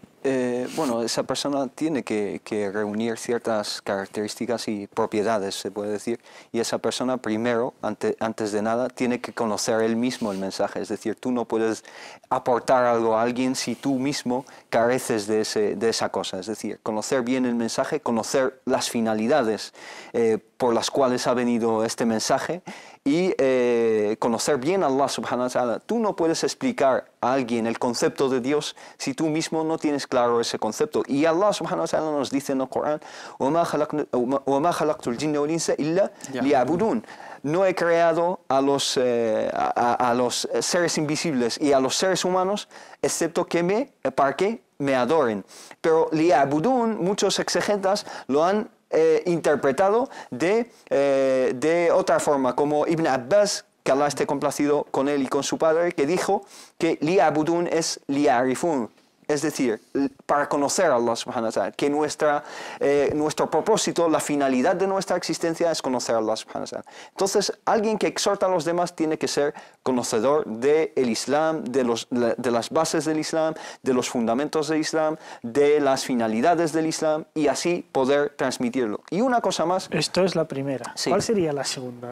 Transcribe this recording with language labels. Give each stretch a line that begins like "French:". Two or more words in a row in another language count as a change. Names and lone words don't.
Spanish: Bueno, esa persona tiene que reunir ciertas características y propiedades, se puede decir, y esa persona primero, antes de nada, tiene que conocer él mismo el mensaje. Es decir, tú no puedes aportar algo a alguien si tú mismo careces de esa cosa. Es decir, conocer bien el mensaje, conocer las finalidades por las cuales ha venido este mensaje y conocer bien a
Arabic: الله سبحانه وتعالى.
Spanish: Tú no puedes explicar a alguien el concepto de Dios si tú mismo no tienes claro ese concepto. Y
Arabic: الله سبحانه وتعالى
Spanish: nos dice en el Corán:
Arabic: وَمَا خَلَقْتُ الْجِنَّ وَالْإِنسَ إِلَّا لِيَعْبُدُونَ.
Spanish: No he creado a los seres invisibles y a los seres humanos excepto para que me adoren. Pero liya'budun, muchos exegetas lo han interpretado de otra forma, como Ibn Abbas, que Allah esté complacido con él y con su padre, que dijo que liya'budun es liya'rifun. Es decir, para conocer a
Arabic: الله سبحانه وتعالى,
Spanish: que nuestro propósito, la finalidad de nuestra existencia es conocer a
Arabic: الله سبحانه وتعالى.
Spanish: Entonces, alguien que exhorta a los demás tiene que ser conocedor del Islam, de las bases del Islam, de los fundamentos del Islam, de las finalidades del Islam, y así poder transmitirlo. Y una cosa más... Esto es la primera. Sí. ¿Cuál sería la segunda?